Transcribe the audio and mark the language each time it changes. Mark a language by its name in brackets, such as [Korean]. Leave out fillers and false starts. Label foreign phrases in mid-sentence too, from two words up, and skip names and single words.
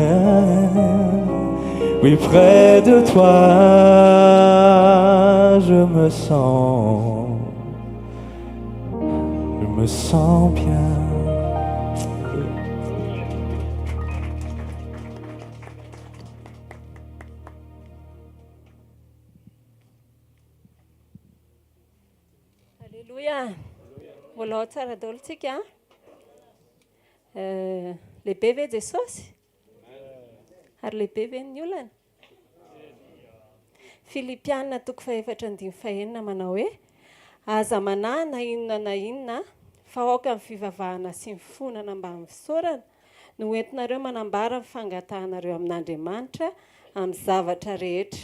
[French] Oui, près de toi, je me sens bien. Alléluia. [Malagasy] Volao tsara daholo tsika lehibe ve Jesosy ary lehibe ve ny olana. Filipianina toko 4:5 manao hoe aza manahy na inona fa aoka amin'ny fivavahana sy ny fonana mba amin'ny fisaorana no entinareo manambara ny fangatahanareo amin'Andriamanitra amin'ny zavatra rehetra.